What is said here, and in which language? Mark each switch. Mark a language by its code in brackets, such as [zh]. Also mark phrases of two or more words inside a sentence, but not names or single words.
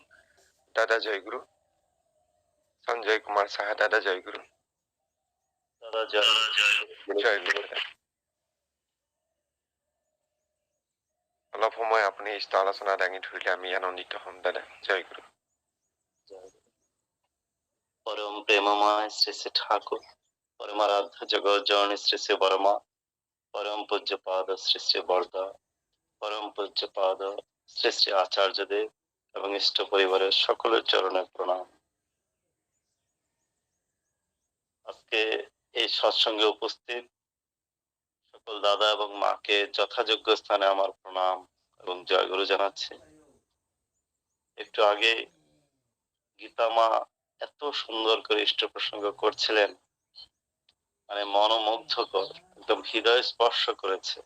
[as] দাদা জয় গুৰু। সঞ্জয় কুমাৰ সাহা দাদা জয় গুৰু। দাদা জয় জয় গুৰু। অলপ সময় আপুনি ইষ্ট আলোচনা দাঙি ধৰিলে আমি আনন্দিত হম দাদা। জয় গুৰু। [bn] পৰম প্ৰেমময় শ্ৰী শ্ৰী ঠাকুৰ পৰমাৰাধ্য জগত জননী শ্ৰী শ্ৰী বৰ্মা পৰম পূজ্য পাদ শ্ৰী শ্ৰী বৰদা পৰম পূজ্য পাদ শ্ৰী শ্ৰী আচাৰ্য দেৱ এবং ইষ্ট পরিবারের সকলের চরণে প্রণাম। আজকে এই সৎসঙ্গে উপস্থিত সকল দাদা এবং মাকে যথাযোগ্য স্থানে আমার প্রণাম এবং জয়গুরু জানাচ্ছি। একটু আগে গীতা মা এত সুন্দর করে ইষ্ট প্রসঙ্গ করছিলেন, মানে মনোমুগ্ধকর, একদম হৃদয় স্পর্শ করেছে।